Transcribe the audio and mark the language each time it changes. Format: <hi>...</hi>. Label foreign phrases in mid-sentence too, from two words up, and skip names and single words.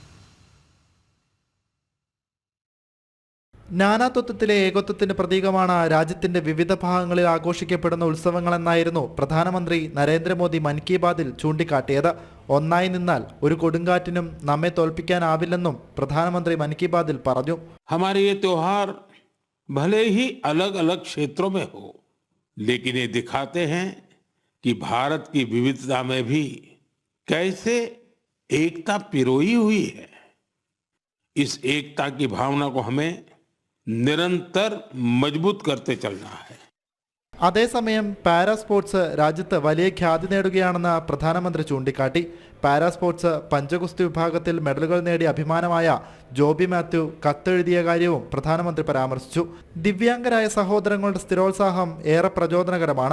<ml>നാനാത്വത്തിലെ ഏകത്വത്തിന്റെ പ്രതീകമാണ് രാജ്യത്തിന്റെ വിവിധ ഭാഗങ്ങളിൽ ആഘോഷിക്കപ്പെടുന്ന ഉത്സവങ്ങളെന്നായിരുന്നു പ്രധാനമന്ത്രി നരേന്ദ്രമോദി മൻ കി ബാത്തിൽ ചൂണ്ടിക്കാട്ടിയത്. ഒന്നായി നിന്നാൽ ഒരു കൊടുങ്കാറ്റിനും നമ്മെ തോൽപ്പിക്കാനാവില്ലെന്നും പ്രധാനമന്ത്രി മൻ കി ബാത്തിൽ പറഞ്ഞു.</ml> <hi>हमारे ये त्योहार भले ही अलग अलग क्षेत्रों में हो, लेकिन ये दिखाते हैं कि भारत की विविधता में भी कैसे एकता पिरोई हुई है. इस एकता की भावना को हमें निरंतर मजबूत करते चलना है.</hi> <ml>അതേസമയം പാരാ സ്പോർട്സ് രാജ്യത്ത് വലിയ ഖ്യാതി നേടുകയാണെന്ന് പ്രധാനമന്ത്രി ചൂണ്ടിക്കാട്ടി. പാരാ സ്പോർട്സ് പഞ്ചഗുസ്തി വിഭാഗത്തിൽ മെഡലുകൾ നേടിയ അഭിമാനമായ ജോബി മാത്യു കത്തെഴുതിയ കാര്യവും പ്രധാനമന്ത്രി പരാമർശിച്ചു. ദിവ്യാംഗരായ സഹോദരങ്ങളുടെ സ്ഥിരോത്സാഹം ഏറെ പ്രചോദനകരമാണ്.</ml>